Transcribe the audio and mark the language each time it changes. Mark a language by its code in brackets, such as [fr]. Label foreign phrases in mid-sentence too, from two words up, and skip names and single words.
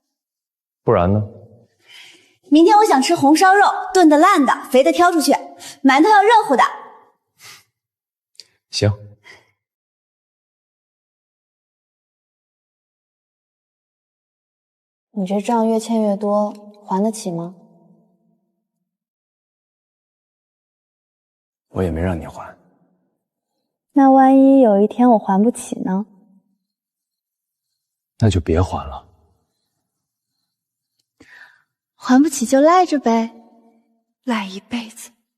[zh] 不然呢？明天我想吃紅燒肉，燉的爛的，肥的挑出去，饅頭要熱乎的。行。你這賬越欠越多，還得起嗎？我也沒讓你還。那萬一有一天我還不起呢？那就別還了。還不起就賴着唄，賴一輩子。